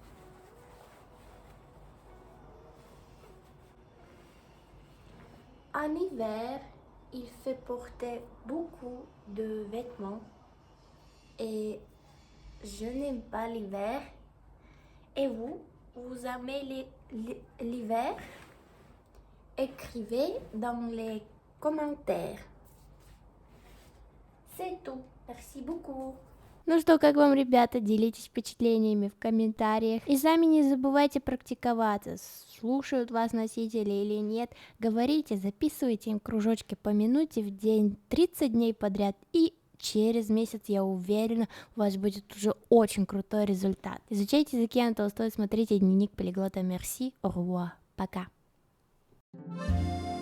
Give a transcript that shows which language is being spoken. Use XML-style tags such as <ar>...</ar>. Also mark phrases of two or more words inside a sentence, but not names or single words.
<fr>En hiver, il fait porter beaucoup de vêtements et je n'aime pas l'hiver. Et vous aimez l'hiver? Écrivez dans les commentaires. C'est tout. Merci beaucoup.</fr> <ru>Ну что, как вам, ребята, делитесь впечатлениями в комментариях. И сами не забывайте практиковаться, слушают вас носители или нет. Говорите, записывайте им кружочки по минуте в день, 30 дней подряд, и через месяц, я уверена, у вас будет уже очень крутой результат. Изучайте языки Анны Толстой, смотрите дневник полиглота.</ru> <fr>Merci, au revoir,</fr> <ru>пока.</ru>